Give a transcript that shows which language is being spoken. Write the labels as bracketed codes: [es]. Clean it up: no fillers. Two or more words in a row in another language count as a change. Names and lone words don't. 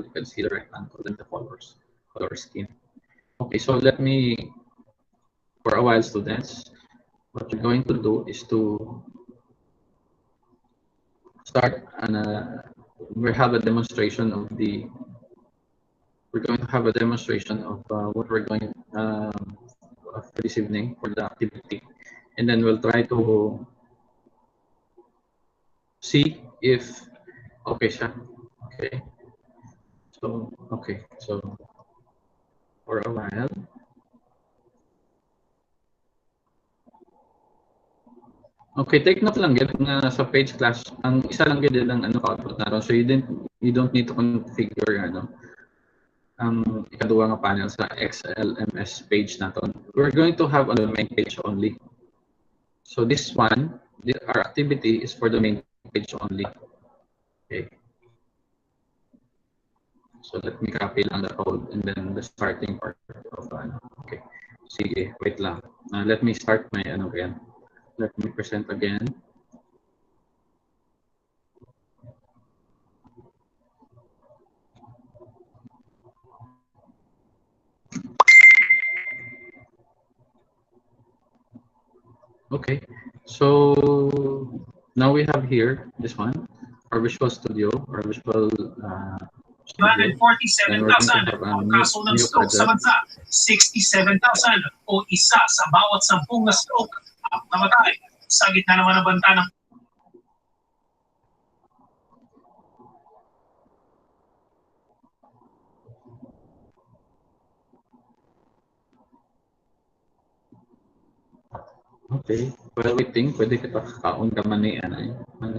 [en] You can see the rectangle and the color scheme. Okay, so let me, for a while, students, what you're going to do is to start we're going to have a demonstration of what we're going for this evening for the activity, and then we'll try to see if [hil] okay siya. [en] Okay. So for a while. [hil] Okay, [en] take note [hil] lang gid na sa page class ang isa lang gid ang output naron. [en] So you don't need to configure [hil] ikaduha nga panel sa [en] XLMS page naton. We're going to have on the main page only. So this one, our activity is for the main page only. Okay. So let me copy lang the code and then the starting part of okay. [hil] Sige, wait lang. [en] Let me start my again. Let me present again. Okay, so now we have here this one, our Visual Studio, our Visual [tl] 247,000 ang kaso ng stroke sa bansa, 67,000 o isa sa bawat 10 na stroke ang namatay. Sa gitna naman ng banta ng [en] Okay, while waiting, [hil] pwede kita kakaon ka mani, mani.